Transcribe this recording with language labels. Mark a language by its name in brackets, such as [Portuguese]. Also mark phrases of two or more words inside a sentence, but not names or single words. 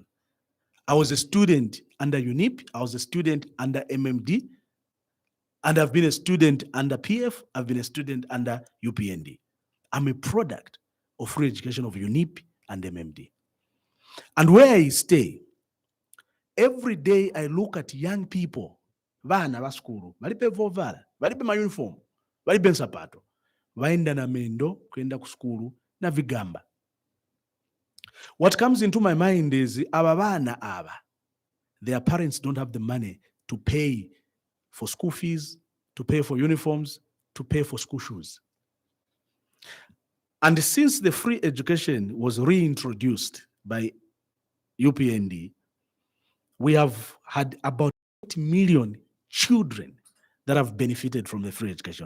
[English] I was a student under UNIP, I was a student under MMD, and I've been a student under PF, I've been a student under UPND. I'm a product of free education of UNIP and MMD. And where I stay, every day I look at young people, [Tumbuka] vana va skulu, valipe vovala, valipe ma uniform, valipe nsapato, vaenda na mendo, kwenda kuskulu, na vigamba. [English] What comes into my mind is, their parents don't have the money to pay for school fees, to pay for uniforms, to pay for school shoes. And since the free education was reintroduced by UPND, we have had about 8 million children that have benefited from the free education.